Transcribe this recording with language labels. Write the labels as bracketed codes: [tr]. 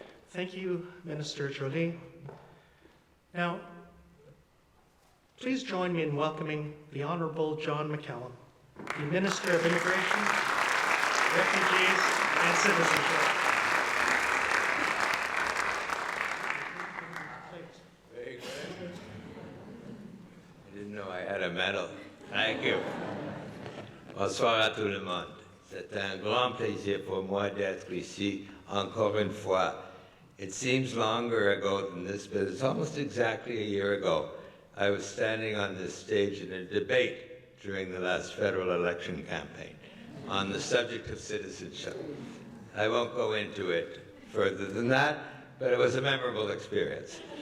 [en] Thank you, Minister Joly. Now, please join me in welcoming the Honourable John McCallum, the Minister of Immigration, Refugees and Citizenship. Very good. I didn't know I had a medal. Thank you. [fr] Bonsoir à tout le monde. C'est un grand plaisir pour moi d'être ici encore une fois. [en] It seems longer ago than this, but it's almost exactly a year ago. I was standing on this stage in a debate during the last federal election campaign on the subject of citizenship. I won't go into it further than that, but it was a memorable experience.